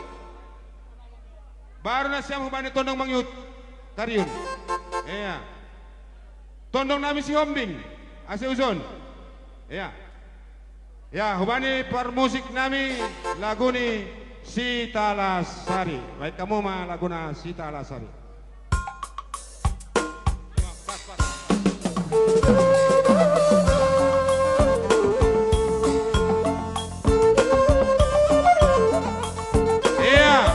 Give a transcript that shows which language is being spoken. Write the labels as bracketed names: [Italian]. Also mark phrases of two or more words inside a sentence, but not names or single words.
[Batak Simalungun] Baru nasiam hubani tondong mangyut. Tariun. Iya. Tondong nami si hombing. Ase usun. Iya. Ya, hubani par musik nami lagu ni Sita Lasari. Baik kamu mah laguna Sita Lasari. Iya.